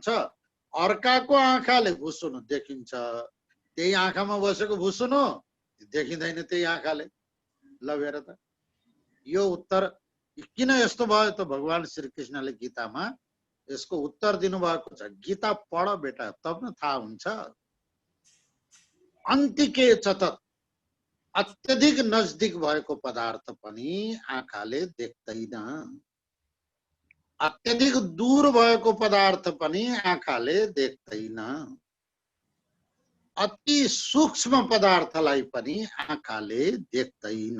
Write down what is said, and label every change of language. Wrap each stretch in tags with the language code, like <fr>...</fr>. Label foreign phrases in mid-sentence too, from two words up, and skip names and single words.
<ne>अर्काको आँखाले भुसुनो देखिन्छ, त्यही आँखामा बसेको भुसुनो देखिँदैन त्यही आँखाले। ल हेर त। यो उत्तर किन यस्तो भयो त? भगवान श्री कृष्णले गीतामा यसको उत्तर दिनुभएको छ। गीता पढ बेटा, तब न थाहा हुन्छ।</ne> <sa>अन्तिके च तत्,</sa> <ne>अत्यधिक नजदिक भएको पदार्थ पनि आँखाले देख्दैन। अत्यधिक दूर भएको पदार्थ पनि आँखाले देख्दैन। अति सूक्ष्म पदार्थलाई पनि आँखाले देख्दैन।</ne>